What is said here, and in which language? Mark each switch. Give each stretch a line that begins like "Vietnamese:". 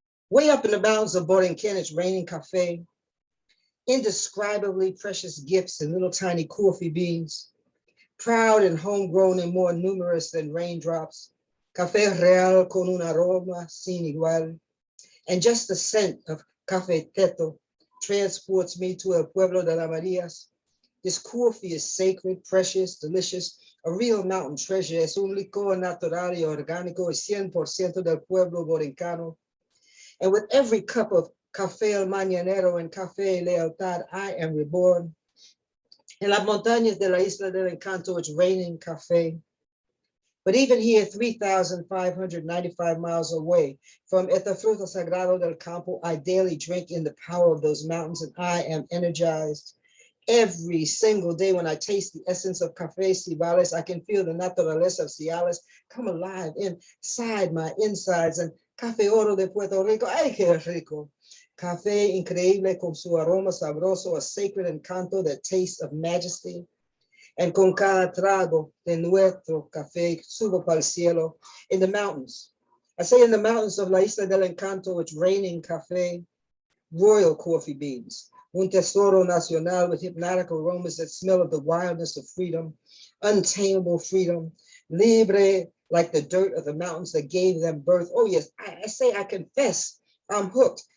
English: Way up in the mountains of Borinquen, it's raining café, indescribably precious gifts and little tiny coffee beans, proud and homegrown and more numerous than raindrops,
Spanish: café real con un aroma sin igual,
English: and just the scent of café teto transports me to
Spanish: el pueblo de las Marias.
English: This coffee is sacred, precious, delicious, a real mountain treasure.
Spanish: Es un licor natural y orgánico y 100% del pueblo borincano.
English: And with every cup of café el mañanero and café lealtad, I am reborn.
Spanish: En las montañas de la Isla del Encanto,
English: it's raining café. But even here, 3,595 miles away from Eta Fruta Sagrado del Campo, I daily drink in the power of those mountains, and I am energized. Every single day when I taste the essence of Café Cibales, I can feel the naturaleza of Ciales come alive inside my insides.
Spanish: And Café Oro de Puerto Rico, ay, qué rico. Café increíble con su aroma sabroso,
English: a sacred encanto that tastes of majesty.
Spanish: And con cada trago de nuestro café subo para el cielo.
English: In the mountains, I say in the mountains of La Isla del Encanto, it's raining café, royal coffee beans.
Spanish: Un tesoro nacional
English: with hypnotic aromas that smell of the wildness of freedom, untamable freedom, libre like the dirt of the mountains that gave them birth. Oh yes, I say I confess, I'm hooked.